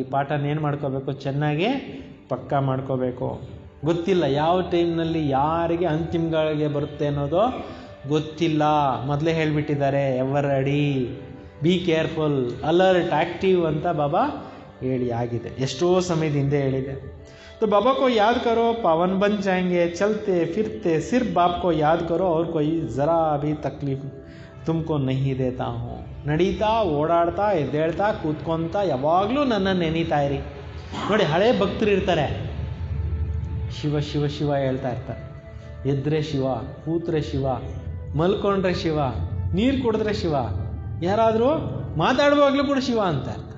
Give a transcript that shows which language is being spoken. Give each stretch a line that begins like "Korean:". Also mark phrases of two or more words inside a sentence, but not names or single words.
Kannada: ಪಾಠನ ಏನು ಮಾಡ್ಕೋಬೇಕು, ಚೆನ್ನಾಗಿ ಪಕ್ಕಾ ಮಾಡ್ಕೋಬೇಕು. ಗೊತ್ತಿಲ್ಲ ಯಾವ ಟೈಮ್ನಲ್ಲಿ ಯಾರಿಗೆ ಅಂತಿಮ ಗಳಿಗೆ ಬರುತ್ತೆ ಅನ್ನೋದು ಗೊತ್ತಿಲ್ಲ. ಮೊದಲೇ ಹೇಳಿಬಿಟ್ಟಿದ್ದಾರೆ,
English: ever ready, be careful, alert, active
Kannada: ಅಂತ ಬಾಬಾ ಹೇಳಿ ಆಗಿದೆ. ಎಷ್ಟೋ ಸಮಯದ ಹಿಂದೆ ಹೇಳಿದೆ.
Hindi: तो बाबा को याद करो, पावन बन जाएंगे. चलते फिरते सिर्फ बाप को याद करो और कोई ज़रा भी तकलीफ तुमको नहीं देता हूँ.
Kannada: ನಡೀತಾ ಓಡಾಡ್ತಾ ಎದ್ದೇಳ್ತಾ ಕೂತ್ಕೊತಾ ಯಾವಾಗಲೂ ನನ್ನ ನೆನೀತಾ ಇರಿ. ನೋಡಿ, ಹಳೆ ಭಕ್ತರು ಇರ್ತಾರೆ, ಶಿವ ಶಿವ ಶಿವ ಹೇಳ್ತಾ ಇರ್ತಾರೆ. ಎದ್ರೆ ಶಿವ, ಕೂತ್ರೆ ಶಿವ, ಮಲ್ಕೊಂಡ್ರೆ ಶಿವ, ನೀರು ಕುಡಿದ್ರೆ ಶಿವ, ಯಾರಾದರೂ ಮಾತಾಡುವಾಗಲೂ ಕೂಡ ಶಿವ ಅಂತ ಇರ್ತಾರೆ.